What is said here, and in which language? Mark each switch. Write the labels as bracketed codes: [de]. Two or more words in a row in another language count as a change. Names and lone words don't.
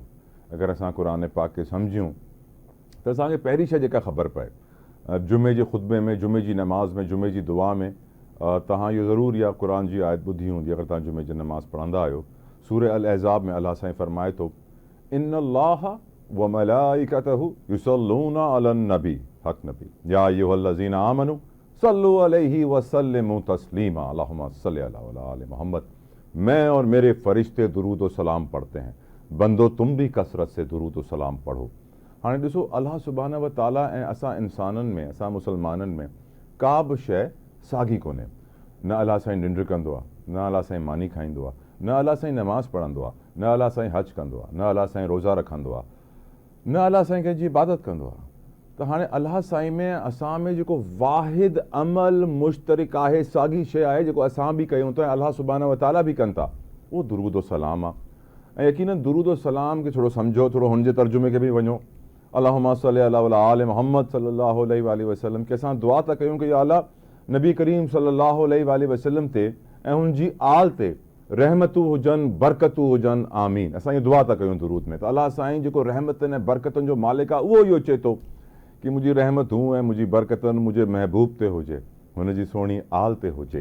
[sd] अगरि असां क़ुर पाक खे सम्झूं त असांखे पहिरीं शइ जेका ख़बर पए, जुमे जे ख़ुतबे में, जुमे जी नमाज़ में, जुमे जी दुआ में तव्हां इहो ज़रूरु इहा क़ुर जी आयत ॿुधी हूंदी अगरि तव्हां जुमे जी नमाज़ पढ़ंदा आहियो। सूरह अल अहज़ाब में अलाह साईं फरमाए थो, [ar] إن الله وملائكته يصلون على النبي حق نبي يا أيها الذين آمنوا صلوا عليه وسلموا تسليما اللهم صل على وآل محمد. [ur] میں اور میرے فرشتے درود و سلام پڑھتے ہیں، بندو تم بھی کثرت سے درود و سلام پڑھو. [sd] हाणे ॾिसो, [ar] الله سبحانه وتعالى [sd] ऐं असां इंसाननि में, असां मुसलमाननि में का बि शइ साॻी कोन्हे। न अल्लाह साईं निंड कंदो आहे, न अल्लाह साईं मानी खाईंदो आहे, न अल्लाह साईं नमाज़ पढ़ंदो आहे, न अल्लाह साईं हज कंदो आहे, न अल्लाह साईं रोज़ा रखंदो आहे, न अल्लाह साईं कंहिंजी इबादत कंदो आहे। त हाणे अल्लाह साईं में असां में जेको वाहिद अमल मुश्तरिक आहे, साॻी शइ आहे जेको असां बि कयूं था ऐं [ar] الله سبحانه وتعالى [sd] बि कनि था, उहो दुरूद व सलाम आहे। ऐं यकीनन दुरूद व सलाम खे थोरो सम्झो, थोरो हुनजे तर्जुमे खे बि वञो। [ar] اللهم صل على وآل محمد صلى الله عليه وسلم [sd] कि असां दुआ था कयूं कि या अल्लाह नबी करीम [ar] صلى الله عليه وسلم [sd] ते ऐं हुनजी आल ते रहमतूं हुजनि, बरकतूं हुजनि, आमीन। असां इहो दुआ था कयूं दुरूद में। त अल्लाह साईं जेको रहमतनि ऐं बरकतुनि जो मालिक आहे उहो इहो चए थो कि मुंहिंजी रहमतूं ऐं मुंहिंजी बरकतनि मुंहिंजे महबूब ते हुजे, हुनजी सुहिणी आल ते हुजे।